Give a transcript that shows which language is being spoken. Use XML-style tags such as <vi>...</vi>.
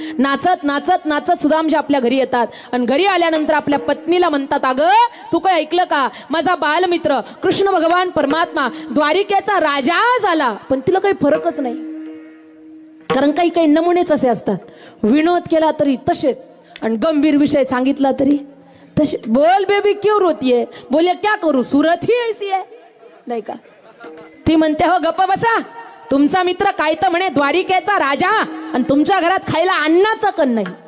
<mr>नाचत नाचत नाचत सुदामजी आपल्या घरी येतात आणि घरी आल्यानंतर आपल्या पत्नीला म्हणतात अगं तू काय ऐकलं का? माझा बालमित्र कृष्ण भगवान परमात्मा द्वारिकेचा राजा झाला. पण तिला काही फरकच नाही कारण काही काही नमुनेच असे असतात. विनोद केला तरी तसेच आणि गंभीर विषय सांगितला तरी तसे.</mr> <hi>बोल बेबी क्यों रोती है? बोले क्या करू सूरत ही ऐसी है.</hi> <mr>नाही का? ती म्हणते हो गप्प बसा. तुमचा मित्र काय तर म्हणे द्वारिकेचा राजा आणि तुमच्या घरात खायला अन्नाचा कण नाही.</mr>